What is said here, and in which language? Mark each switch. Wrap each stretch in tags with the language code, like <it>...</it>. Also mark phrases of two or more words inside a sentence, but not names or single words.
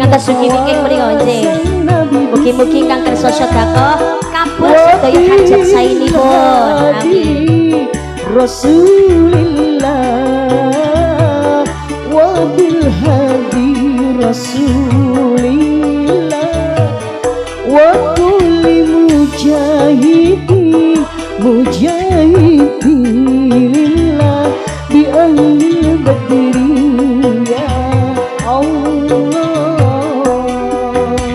<jv>Ngantos sugi-sugi mriko nggih. Mugi-mugi kang kersa sedekah kabeh sedaya hajat saenipun.</jv> <ar>Amin. رسول الله وبالهادي رسول الله وكل مجاهد لله بأهل بدر يا الله.</ar>